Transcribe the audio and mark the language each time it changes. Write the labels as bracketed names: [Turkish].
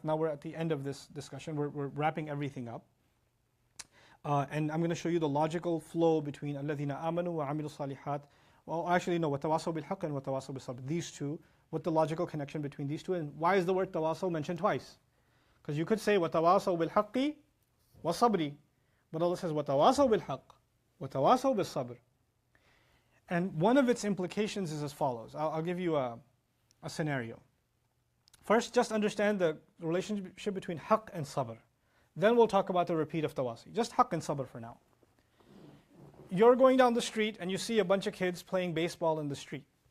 [English] Now we're at the end of this discussion. We're wrapping everything up. And I'm going to show you the logical flow between الَّذِينَ آمَنُوا وَعَمِلُوا الصَّالِحَاتِ. Well, actually no, وَتَوَاصَوْا بِالْحَقِّ and وَتَوَاصَوْا بِالصَّبْرِ. These two, what the logical connection between these two, and why is the word tawasaw mentioned twice? Because you could say وَتَوَاصَوْا بِالْحَقِّ وَالصَّبْرِ. [Arabic] But Allah says وَتَوَاصَوْا بِالْحَقِّ وَتَوَاصَوْا بِالصَّبْرِ. [English] And one of its implications is as follows. I'll give you a scenario. First, just understand the relationship between haqq and sabr. Then we'll talk about the repeat of tawasi. Just haqq and sabr for now. You're going down the street and you see a bunch of kids playing baseball in the street.